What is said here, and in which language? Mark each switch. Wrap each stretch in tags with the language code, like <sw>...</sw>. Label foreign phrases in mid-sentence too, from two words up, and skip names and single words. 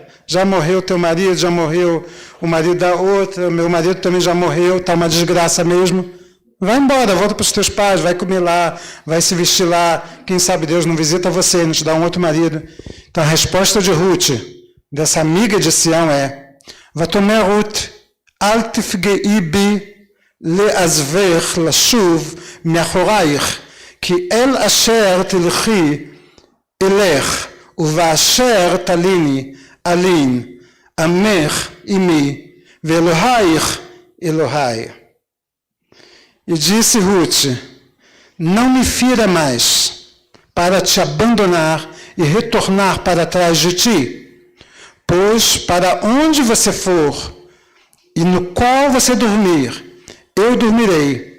<pt>Já morreu teu marido, já morreu o marido da outra, meu marido também já morreu, está uma desgraça mesmo. Vai embora, volta para os teus pais, vai comer lá, vai se vestir lá. Quem sabe Deus não visita você, não te dá um outro marido. Então a resposta de Ruth, dessa amiga de Sião é, Vatomé Ruth,</pt> <he>אל תפגעי בי לעזבך לשוב מאחורייך, כי אל אשר תלכי אלך, ובאשר תליני אלין, עמך עמי, ואלוהיך אלוהי.</he> <pt>E disse Ruth, não me fira mais, para te abandonar e retornar para trás de ti, pois para onde você for, e no qual você dormir, eu dormirei.</pt>